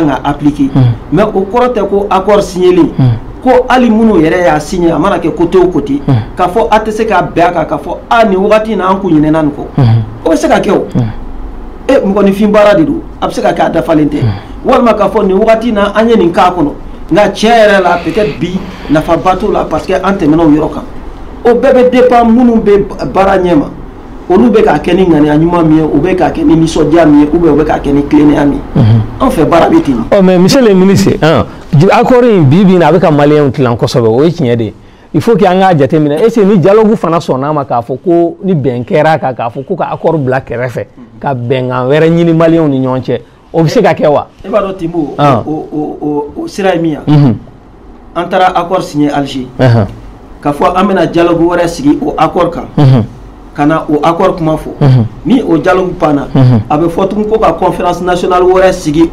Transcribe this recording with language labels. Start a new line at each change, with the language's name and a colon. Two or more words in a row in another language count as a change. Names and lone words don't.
Bambara: ka
French: appliquer mais
Bambara: o kɔrɔ tɛ ko accord signélen ko hali minnu yɛrɛ y'a signé a mana kɛ côté o côté k'a fɔ a tɛ se ka bɛn a kan k'a fɔ nin wagati in na an kun ɲinɛna nin kɔ o bɛ se ka kɛ o mɔgɔninfin baara de don a bɛ se ka kɛ a dafalen tɛ walima k'a fɔ nin wagati in na an ye nin k'a kɔnɔ nka tiɲɛ yɛrɛ la peut-être bi nafaba t'o la
French: parce que
Bambara: an tɛmɛna o yɔrɔ kan o bɛɛ bɛ dépend minnu bɛ baara ɲɛ ma olu bɛ k'a kɛ ni ŋaniya ɲuman min ye u bɛ k'a kɛ ni nisɔndiya min ye
French: ou bien
Bambara: u bɛ k'a kɛ ni tilennenya min ye an fɛ baara bɛ ten.
French: mais monsieur le ministre accord
Bambara: in bi bi in a bɛ ka maliyɛnw tilan kosɛbɛ o ye tiɲɛ de ye
French: il faut que
Bambara: an k'a jateminɛ
French: est ce que
Bambara: ni dialogue fana sɔnn'a ma k'a fɔ ko ni bɛn kɛra a kan k'a fɔ ko ka accord bila kɛrɛfɛ ka bɛnkan wɛrɛ ɲini maliyɛnw ni ɲɔgɔn cɛ o bɛ se ka kɛ wa. e b'a dɔn Timbo o sira ye min ye an taara
French: accord signé
Bambara: Alger k'a fɔ an bɛna dialogue wɛrɛ sigi o accord kan ka na o accord kuma fɔ ni o dialogue panna a bɛ fɔ tuguni ko ka
French: conférence nationale
Bambara: wɛrɛ sigi